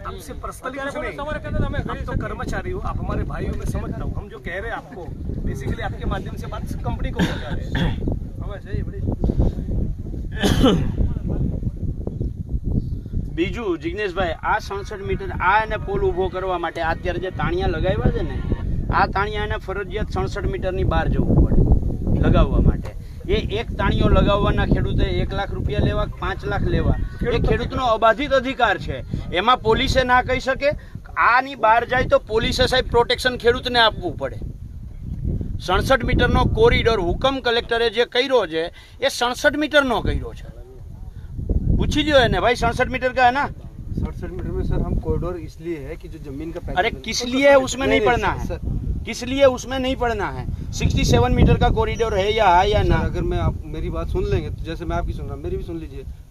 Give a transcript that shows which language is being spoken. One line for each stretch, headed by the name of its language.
Hindi: आपसे पर्सनली कुछ नहीं, आप तो कर्मचारी हो, आप हमारे भाई हो, मैं समझता हूँ. हम जो कह रहे हैं आपको बेसिकली आपके माध्यम से बात कंपनी को पहुंचा रहे हैं. हमें चाहिए बड़ी.
Gujarati: બીજું જિગ્નેશભાઈ, આ 67 મીટર આ એને પોલ ઊભો કરવા માટે અત્યારે જે તાણિયા લગાવ્યા છે ને, આ તાણિયા એને ફરજિયાત 67 મીટરની બહાર જવું પડે લગાવવા માટે. એ એક તાણિયો લગાવવાના ખેડૂતે 1 લાખ રૂપિયા લેવા, 5 લાખ લેવા, એ ખેડૂતનો અબાધિત અધિકાર છે. એમાં પોલીસે ના કહી શકે. આની બહાર જાય તો પોલીસે સાહેબ પ્રોટેક્શન ખેડૂતને આપવું પડે. 67 મીટરનો કોરિડોર હુકમ કલેક્ટરે જે કર્યો છે એ 67 મીટરનો કર્યો છે.
Hindi: पूछी जो है ना भाई, 67 मीटर का है ना. 67 मीटर में सर हम कॉरिडोर इसलिए है कि जो जमीन का पैसा, अरे किस लिए है उसमें नहीं पढ़ना है, किस लिए उसमें नहीं पढ़ना है. 67 मीटर का कॉरिडोर है या ना. अगर मैं आप मेरी बात सुन लेंगे तो जैसे मैं आपकी सुन रहा हूँ, मेरी भी सुन लीजिए.